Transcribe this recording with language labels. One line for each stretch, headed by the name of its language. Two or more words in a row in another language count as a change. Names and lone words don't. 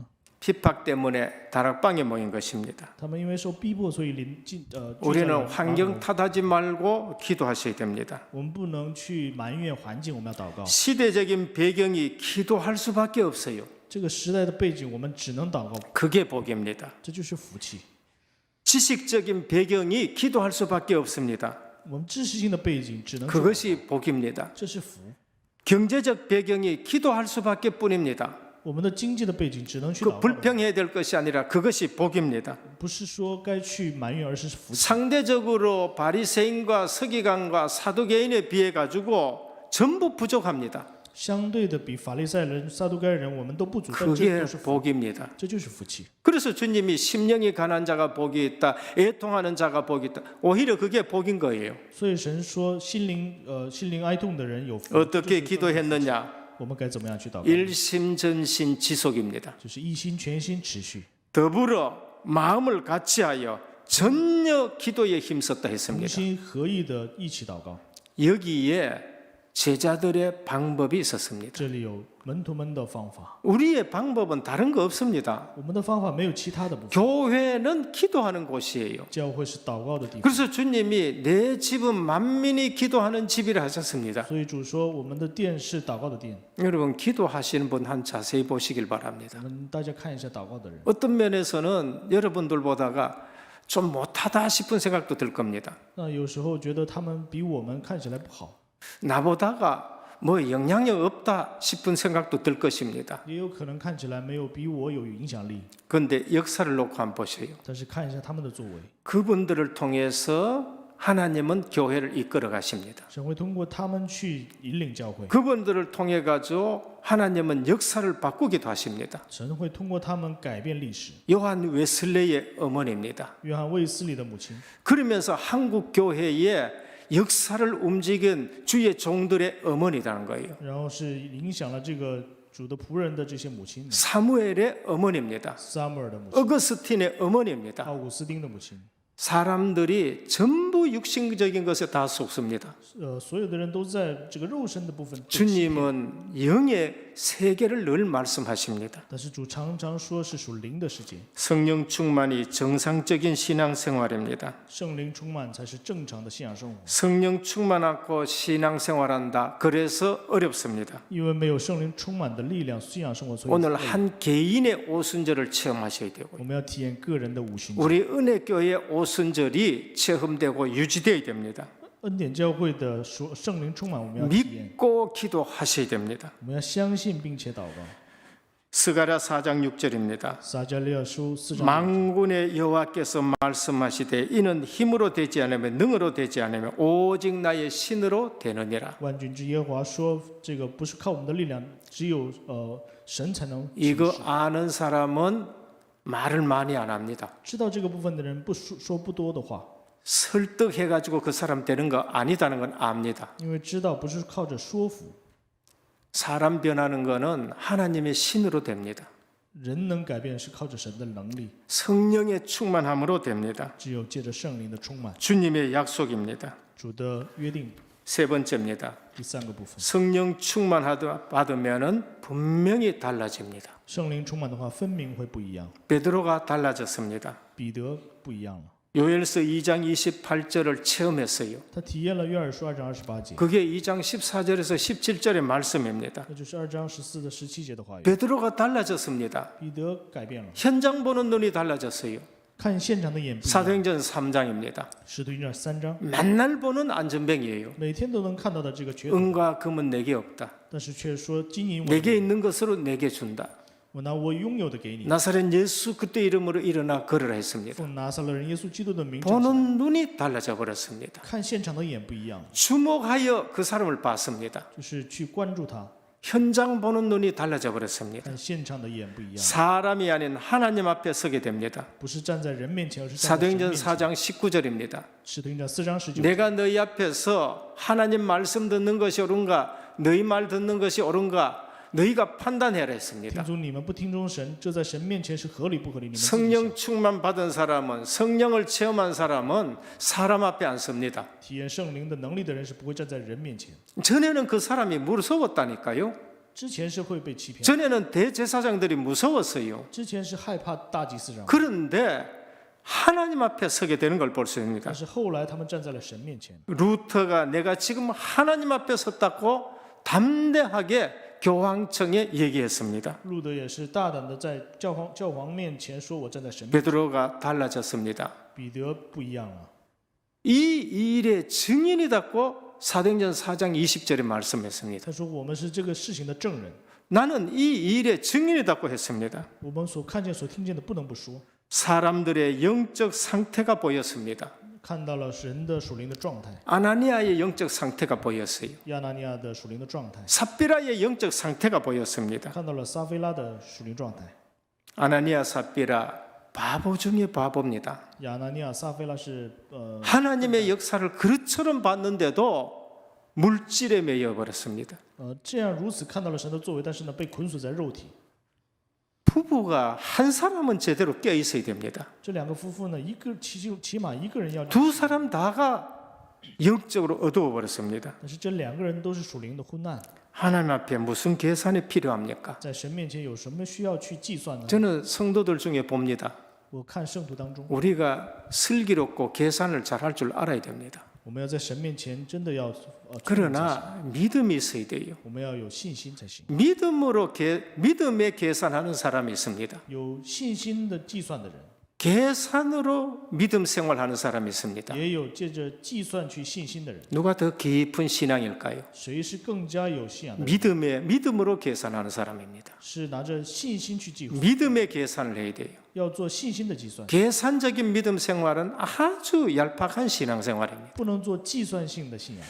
Korean: 핍박 때문에 다락방에 모인 것입니다.
Chinese: 他们因为受逼迫，所以聚在
Korean: 우리는
Chinese: 了马可
Korean: 환경
Chinese: 楼
Korean: 탓하지 말고 기도하셔야 됩니다.
Chinese: 我们不能去埋怨环境，我们要祷告。
Korean: 시대적인 배경이 기도할 수밖에 없어요.
Chinese: 这个时代的背景，我们只能祷告，
Korean: 그게 복입니다.
Chinese: 这就是福气。
Korean: 지식적인 배경이 기도할 수밖에 없습니다.
Chinese: 我们知识性的背景只能是，
Korean: 그것이 복입니다.
Chinese: 这是福。
Korean: 경제적 배경이 기도할 수밖에 뿐입니다.
Chinese: 我们的经济的背景只能去
Korean: 그
Chinese: 祷告，
Korean: 불평해야 될 것이 아니라 그것이 복입니다.
Chinese: 不是说该去埋怨，而是福气。
Korean: 상대적으로 바리새인과 서기관과 사두개인에 비해 가지고 전부 부족합니다.
Chinese: 相对的，比法利赛人、撒都该人，我们都不足，但这
Korean: 그게
Chinese: 都是福，
Korean: 복입니다.
Chinese: 这就是福气。
Korean: 그래서 주님이 심령이 가난 자가 복이 있다, 애통하는 자가 복이 있다. 오히려 그게 복인 거예요.
Chinese: 所以神说，心灵哀痛的人有福。
Korean: 어떻게
Chinese: 这是
Korean: 기도했느냐?
Chinese: 我们该怎么样去祷告？
Korean: 일심전신 지속입니다.
Chinese: 就是一心全心持续，
Korean: 더불어 마음을 같이하여 전혀 기도에 힘썼다
Chinese: 同
Korean: 했습니다.
Chinese: 心合意的一起祷告。
Korean: 여기에 제자들의 방법이 있었습니다.
Chinese: 这里有门徒们的方法，
Korean: 우리의 방법은 다른 거 없습니다.
Chinese: 我们的方法没有其他的部分。
Korean: 교회는 기도하는 곳이에요.
Chinese: 教会是祷告的地方，
Korean: 그래서 주님이 내 집은 만민이 기도하는 집이라 하셨습니다.
Chinese: 所以主说我们的殿是祷告的殿。
Korean: 여러분 기도하시는 분 한 자세히 보시길 바랍니다.
Chinese: 我们大家看一下祷告的人，
Korean: 어떤 면에서는 여러분들 보다가 좀 못하다 싶은 생각도 들 겁니다.
Chinese: 那有时候觉得他们比我们看起来不好，
Korean: 나보다가 뭐 영향력 없다 싶은 생각도 들 것입니다.
Chinese: 也有可能看起来没有比我有影响力。
Korean: 그런데 역사를 놓고 한번 보세요.
Chinese: 但是看一下他们的作为，
Korean: 그분들을 통해서 하나님은 교회를 이끌어 가십니다.
Chinese: 神会通过他们去引领教会，
Korean: 그분들을 통해 가지고 하나님은 역사를 바꾸기도 하십니다.
Chinese: 神会通过他们改变历史。
Korean: 요한 웨슬레의 어머니입니다.
Chinese: 约翰卫斯理的母亲，
Korean: 그러면서 한국 교회의 역사를 움직인 주의 종들의 어머니라는 거예요.
Chinese: 然后是影响了这个主的仆人的这些母亲，
Korean: 사무엘의 어머니입니다.
Chinese: 撒母耳的母亲，
Korean: 어거스틴의 어머니입니다.
Chinese: 奥古斯丁的母亲，
Korean: 사람들이 전부 육신적인 것에 다 속습니다.
Chinese: 所有的人都在这个肉身的部分被欺骗。
Korean: 주님은 영의 세계를 늘 말씀하십니다.
Chinese: 但是主常常说是属灵的世界，
Korean: 성령 충만이 정상적인 신앙생활입니다.
Chinese: 圣灵充满才是正常的信仰生活。
Korean: 성령 충만 않고 신앙생활한다. 그래서 어렵습니다.
Chinese: 因为没有圣灵充满的力量，信仰生活所以
Korean: 오늘 한 개인의 오순절을 체험하셔야 되고
Chinese: 我们要体验个人的五旬节。
Korean: 우리 은혜교회 오순절이 체험되고 유지되어야 됩니다.
Chinese: 恩典教会的圣灵充满，我们要体验，
Korean: 믿고 기도하셔야 됩니다.
Chinese: 我们要相信并且祷告。
Korean: 스가랴 4장 6절입니다.
Chinese: 撒迦利亚书4章，
Korean: 만군의 여호와께서 말씀하시되 이는 힘으로 되지 않으며 능으로 되지 않으며 오직 나의 신으로 되느니라.
Chinese: 万军之耶和华说，这个不是靠我们的力量，只有神才能行
Korean: 이거
Chinese: 事。
Korean: 아는 사람은 말을 많이 안 합니다.
Chinese: 知道这个部分的人说不多的话，
Korean: 설득해가지고 그 사람 되는 거 아니다는 건 압니다.
Chinese: 因为知道不是靠着说服，
Korean: 사람 변하는 거는 하나님의 신으로 됩니다.
Chinese: 人能改变是靠着神的能力，
Korean: 성령의 충만함으로 됩니다.
Chinese: 只有借着圣灵的充满。
Korean: 주님의 약속입니다.
Chinese: 主的约定
Korean: 세 번째입니다.
Chinese: 第三个部分，
Korean: 성령 충만받으면 분명히 달라집니다.
Chinese: 圣灵充满的话，分明会不一样。
Korean: 베드로가 달라졌습니다.
Chinese: 彼得不一样了，
Korean: 요엘서 2장 28절을 체험했어요.
Chinese: 他体验了约珥书2章28节，
Korean: 그게 2장 14절에서 17절의 말씀입니다.
Chinese: 那就是2章14的17节的话语。
Korean: 베드로가 달라졌습니다.
Chinese: 彼得改变了，
Korean: 현장 보는 눈이 달라졌어요.
Chinese: 看现场的眼不一样。
Korean: 사도행전 3장입니다.
Chinese: 使徒行传3章，
Korean: 맨날 보는 안전뱅이에요.
Chinese: 每天都能看到的这个缺点，
Korean: 은과 금은 내게 없다.
Chinese: 但是却说金银我
Korean: 내게 있는 것으로 내게 준다.
Chinese: 我拿我拥有的给你。
Korean: 나사렛 예수 그때 이름으로 일어나 걸으라 했습니다.
Chinese: 奉拿撒勒人耶稣基督的名站起来，
Korean: 보는 눈이 달라져 버렸습니다.
Chinese: 看现场的眼不一样，
Korean: 주목하여 그 사람을 봤습니다.
Chinese: 就是去关注他，
Korean: 현장 보는 눈이 달라져 버렸습니다.
Chinese: 看现场的眼不一样，
Korean: 사람이 아닌 하나님 앞에 서게 됩니다.
Chinese: 不是站在人面前，而是站在神
Korean: 사도행전
Chinese: 面前。
Korean: 4장 19절입니다.
Chinese: 使徒行传4章19节，
Korean: 내가 너희 앞에서 하나님 말씀 듣는 것이 옳은가 너희 말 듣는 것이 옳은가 너희가 판단해라
Chinese: 听
Korean: 했습니다.
Chinese: 从你们不听从神，这在神面前是合理不合理？你们自己
Korean: 성령
Chinese: 想
Korean: 충만 받은 사람은 성령을 체험한 사람은 사람 앞에 안 섭니다.
Chinese: 体验圣灵的能力的人是不会站在人面前，
Korean: 전에는 그 사람이 무서웠다니까요.
Chinese: 之前是会被欺骗，
Korean: 전에는 대제사장들이 무서웠어요.
Chinese: 之前是害怕大祭司长，
Korean: 그런데 하나님 앞에 서게 되는 걸 볼 수 있습니다.
Chinese: 但是后来他们站在了神面前。
Korean: 루터가 내가 지금 하나님 앞에 섰다고 담대하게 교황청에 얘기했습니다.
Chinese: 路德也是大胆的在教皇面前说：“我站在神面前。
Korean: 베드로가 달라졌습니다. ”
Chinese: 彼得不一样了，
Korean: 이 일의 증인이다고 사도행전 4장 20절에 말씀했습니다.
Chinese: 他说：“我们是这个事情的证人，
Korean: 나는 이 일의 증인이다고 했습니다.
Chinese: 我们所看见、所听见的不能不说。
Korean: 사람들의 영적 상태가 보였습니다.
Chinese: 看到了神的属灵的状态，
Korean: 아나니아의 영적 상태가 보였어요.
Chinese: 亚拿尼亚的属灵的状态，
Korean: 삽비라의 영적 상태가 보였습니다.
Chinese: 看到了撒菲拉的属灵状态。
Korean: 아나니아 삽비라 바보 중에 바보입니다.
Chinese: 亚拿尼亚、撒菲拉是
Korean: 하나님의 역사를 그릇처럼 봤는데도 물질에 매여 버렸습니다.
Chinese: 这样如此看到了神的作为，但是呢被捆锁在肉体。
Korean: 부부가 한 사람은 제대로 껴 있어야 됩니다.
Chinese: 这两个夫妇呢，起码一个人要
Korean: 두 사람 다가 영적으로 어두워 버렸습니다.
Chinese: 但是这两个人都是属灵的昏暗，
Korean: 하나님 앞에 무슨 계산이 필요합니까?
Chinese: 在神面前有什么需要去计算呢？
Korean: 저는 성도들 중에 봅니다.
Chinese: 我看圣徒当中，
Korean: 우리가 슬기롭고 계산을 잘할 줄 알아야 됩니다.
Chinese: 我们要在神面前真的要
Korean: 그러나 믿음이 있어야 돼요.
Chinese: 我们要有信心才行。
Korean: 믿음에 계산하는 사람이 있습니다.
Chinese: 有信心的计算的人，
Korean: 계산으로 믿음 생활하는 사람이 있습니다.
Chinese: 也有借着计算去信心的人。
Korean: 누가 더 깊은 신앙일까요?
Chinese: 谁是更加有信仰的人？
Korean: 믿음으로 계산하는 사람입니다.
Chinese: 是拿着信心去计算，
Korean: 믿음의 계산을 해야 돼요.
Chinese: 要做信心的计算，
Korean: 계산적인 믿음 생활은 아주 얄팍한 신앙 생활입니다.
Chinese: 不能做计算性的信仰。